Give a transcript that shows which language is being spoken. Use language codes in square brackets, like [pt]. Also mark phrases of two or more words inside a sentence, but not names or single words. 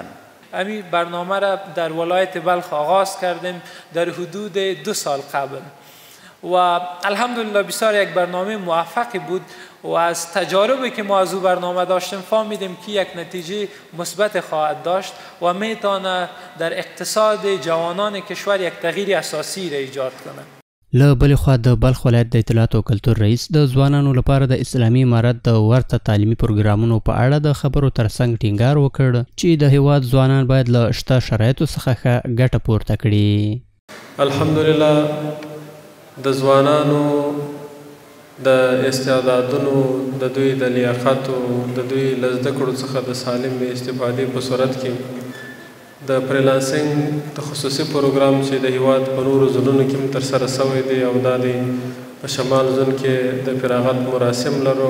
[fa] امی برنامه را در ولایت بلخ آغاز کردیم در حدود 2 سال قبل و الحمدلله بسیار یک برنامه موفقی بود و از تجاربی که ما از او برنامه داشتیم فهمیدیم که یک نتیجه مثبت خواهد داشت و میتونه در اقتصاد جوانان کشور یک تغییر اساسی را ایجاد کنه. [ps] له بلې خوا د بلخ ولایت د اطلاعات او کلتور رئیس د ځوانانو لپاره د اسلامي امارت د ورته تعلیمي پروګرامونو په اړه د خبرو ترڅنګ ټینګار وکړ چې د هیواد ځوانان باید له شته شرایطو څخه ښه ګټه پورته کړي. الحمدلله د ځوانانو د استعدادونو د دوی د لیاقتو د دوی له زده کړو څخه د سالمې استفادې په صورت کې د فریلانسینګ تخصصي پروګرام چې د هیواد په نورو ځایونو کې هم ترسره سوی دی او دا د په شمال زون کې د فراغت مراسم لرو.